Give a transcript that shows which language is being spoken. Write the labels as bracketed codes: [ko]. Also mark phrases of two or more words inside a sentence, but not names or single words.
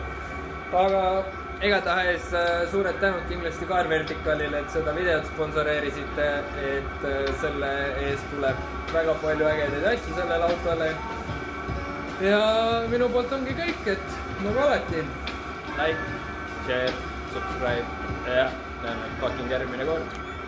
[et] Aga igatahes suured tänud kindlasti Car Verticalile, et seda videot sponsoreerisite, et selle eest tuleb väga palju ägedaid asju sellele autole. Ja minu poolt ongi kõik, et nagu alati, [en] like, share, subscribe [et] ja näeme fucking järgmine kord.